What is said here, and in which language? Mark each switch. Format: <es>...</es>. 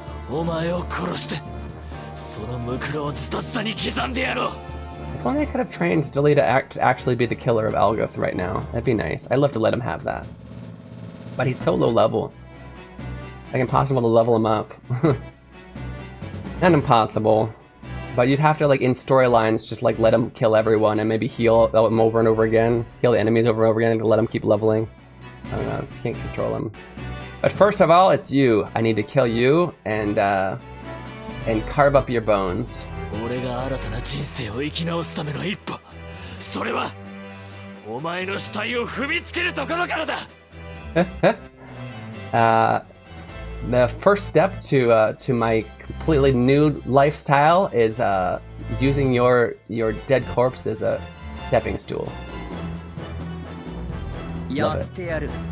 <ja>お前を殺して、そのムクロをズタズタに刻んでやろう。</ja> <en>If only I could have trained Delita to actually be the killer of Algoth right now. That'd be nice. I'd love to let him have that. But he's so low level. Like, impossible to level him up. Not impossible. But you'd have to, like, in storylines, just, like, let him kill everyone and maybe heal them over and over again. Heal the enemies over and over again and let him keep leveling. I don't know. You can't control him. But first of all, it's you. I need to kill you and carve up your bones.</en> <ja>俺が新たな人生を生き直すための一歩、それはお前の死体を踏みつけるところからだ。</ja> <en>The first step to my completely new lifestyle is using your dead corpse as a stepping stool.</en> <ja>やってやる。</ja>